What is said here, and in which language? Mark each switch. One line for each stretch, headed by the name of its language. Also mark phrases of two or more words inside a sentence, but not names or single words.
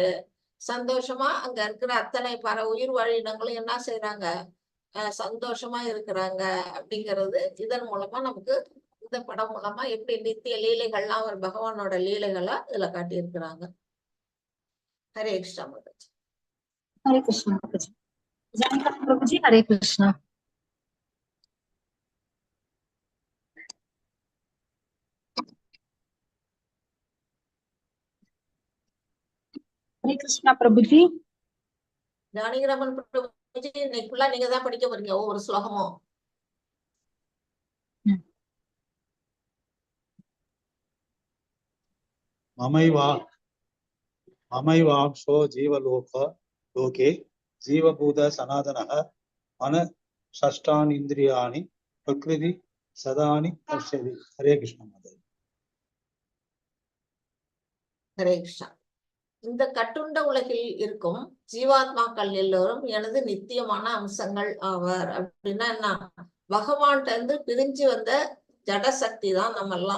Tamil: சந்தோஷமா அங்க இருக்கிற அத்தனை உயிர் வாழினங்களும் என்ன செய்யறாங்க, சந்தோஷமா இருக்கிறாங்க. அப்படிங்கிறது இதன் மூலமா நமக்கு இந்த படம் மூலமா எப்படி நித்திய லீலைகள்லாம் ஒரு பகவானோட லீலைகளா இதுல காட்டியிருக்கிறாங்க. ஹரே கிருஷ்ணா மாதாஜி.
Hindi: हरे कृष्णा माता जी। जानकी प्रभु जी हरे कृष्णा। हरे कृष्णा प्रभु जी।
Tamil: ஜானகிராமன் பிரபுஜி இன்னைக்கு ஃபுல்லா நீங்க தான் படிக்க போறீங்க ஒவ்வொரு ஸ்லோகமும்.
Sanskrit: ममैवांशो जीवलोके जीवभूत सनातनः मन षष्ठानि इन्द्रियाणि प्रकृति सदानि पश्यति.
Hindi: हरे कृष्ण माता।
Tamil: ஹரே கிருஷ்ணா. இந்த கட்டுண்ட உலகில் இருக்கும் ஜீவாத்மாக்கள் எல்லோரும் எனது நித்தியமான அம்சங்கள் ஆவர். அப்படின்னா என்ன? பகவான்கிட்ட இருந்து பிரிஞ்சு வந்த ஜடசக்தி தான் நம்ம எல்லாம்.